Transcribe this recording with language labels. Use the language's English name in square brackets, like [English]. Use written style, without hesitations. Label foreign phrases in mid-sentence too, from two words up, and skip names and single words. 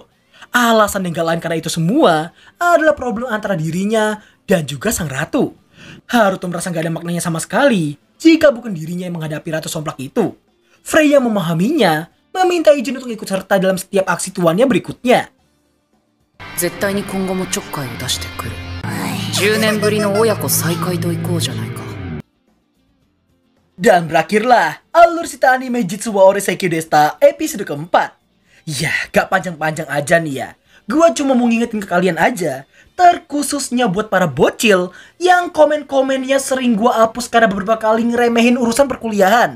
[Indonesian] Alasan yang gak lain karena itu semua adalah problem antara dirinya dan juga sang ratu. Haruto merasa gak ada maknanya sama sekali jika bukan dirinya yang menghadapi ratu somplak itu. Freya memahaminya, meminta izin untuk ikut serta dalam setiap aksi tuannya berikutnya. [Japanese] 絶対に今後もちょっかいを出してくる。10年ぶりの親子再会といこうじゃないか。 [Indonesian] Dan berakhirlah alur cerita anime Jitsu wa Oreseiki Desta episode keempat. Ya, gak panjang-panjang aja nih ya. Gua cuma mau ngingetin ke kalian aja, terkhususnya buat para bocil yang komen-komennya sering gua hapus karena beberapa kali ngeremehin urusan perkuliahan.